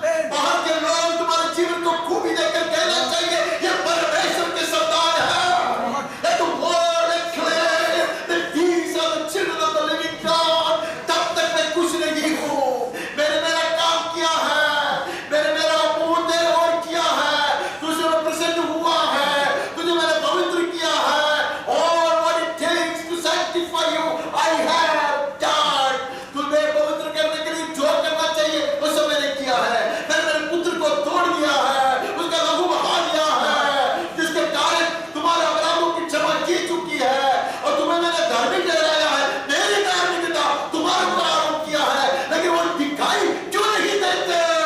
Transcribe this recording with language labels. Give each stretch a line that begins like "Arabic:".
Hindi: बाहर के लोग तुम्हारे जीवन को खूबी देखकर कहना चाहिए ये परमेश्वर के संतान है।
English: Let the world declare that these are the children of the living God.
Hindi: तब तक मैं कुछ नहीं हूँ। मैंने मेरा काम किया है, मैंने मेरा मुंह तेरे ओर किया है, तुझे मैं प्रसन्न हुआ है, तुझे मैंने पवित्र किया है।
English: All what it takes to sanctify you, I have done.
Hindi: तुम्हें पवित्र करने के लिए जो करना चाहिए वो सब मैंने किया है। मैंने मेरे पुत्र को तोड़ दिया है, उसका लहू बहा दिया है, जिसके कारण तुम्हारे अपराधों की क्षमा की चुकी है और तुम्हें मैंने धार्मिक ठहराया है। मेरी धार्मिकता तुम्हारे ऊपर आरोप किया है, लेकिन वो दिखाई क्यों नहीं देते?